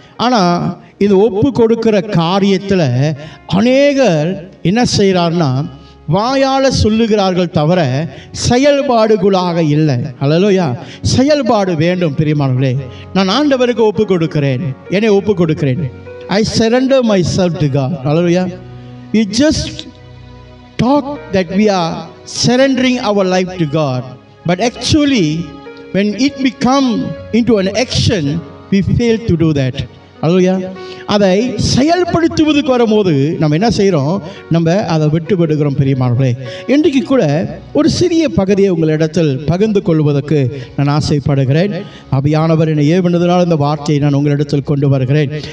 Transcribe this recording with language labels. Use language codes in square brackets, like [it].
[ta] ஆனால் இந்த ஒப்பு கொடுக்கிற காரியத்தில் அநேகர் என்ன செய்கிறார்னா, வாயால் சொல்லுகிறார்கள் தவிர செயல்பாடுகளாக இல்லை. ஹல்லேலூயா. செயல்பாடு வேண்டும் பிரியமானவர்களே. நான் ஆண்டவருக்கு ஒப்பு கொடுக்கிறேன், என்னை ஒப்பு கொடுக்கிறேன். [en] I surrender myself to God. Hallelujah. We just talk that we are surrendering our life to God, but actually when it become into an action, we fail to do that. Hallelujah. [ta] அதை செயல்படுத்துவதுக்கு வரும்போது நம்ம என்ன செய்கிறோம், நம்ம அதை விட்டு விடுகிறோம் பிரியமானவர்களே. இன்றைக்கு கூட ஒரு சிறிய பகுதியை உங்களிடத்தில் பகிர்ந்து கொள்வதற்கு நான் ஆசைப்படுகிறேன். ஆவியானவர் என்னை ஏவினதனால் இந்த வார்த்தையை நான் உங்களிடத்தில் கொண்டு வருகிறேன்.